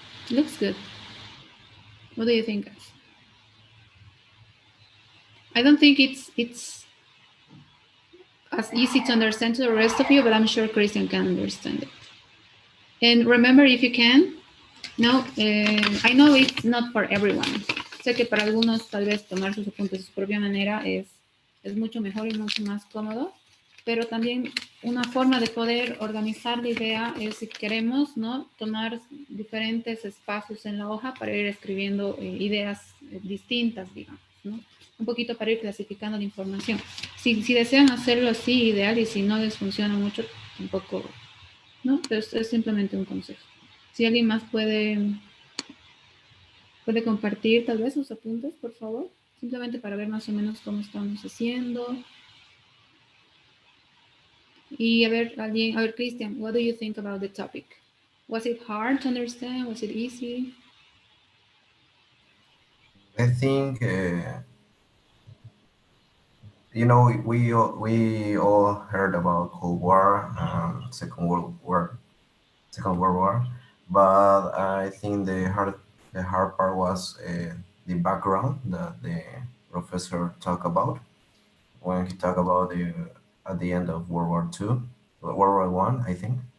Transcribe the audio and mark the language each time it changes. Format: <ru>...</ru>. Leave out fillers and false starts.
<en>Looks good. What do you think, guys? I don't think it's as easy to understand to the rest of you, but I'm sure Christian can understand it. And remember, if you can, no, I know it's not for everyone.</en> <es>Sé que para algunos tal vez tomar sus apuntes de su propia manera es mucho mejor y mucho más cómodo, pero también una forma de poder organizar la idea es, si queremos, ¿no?, tomar diferentes espacios en la hoja para ir escribiendo ideas distintas, digamos, ¿no? Un poquito para ir clasificando la información. Si desean hacerlo así, ideal, y si no les funciona mucho, tampoco, ¿no? Pero es simplemente un consejo. Si alguien más puede compartir tal vez sus apuntes, por favor, simplemente para ver más o menos cómo estamos haciendo. Y a ver,</es> <en>Christian, what do you think about the topic? Was it hard to understand? Was it easy? I think we all heard about Cold War, Second World War, but I think the hard part was the background that the professor talked about when he talked about at the end of World War II, World War One, I think,</en>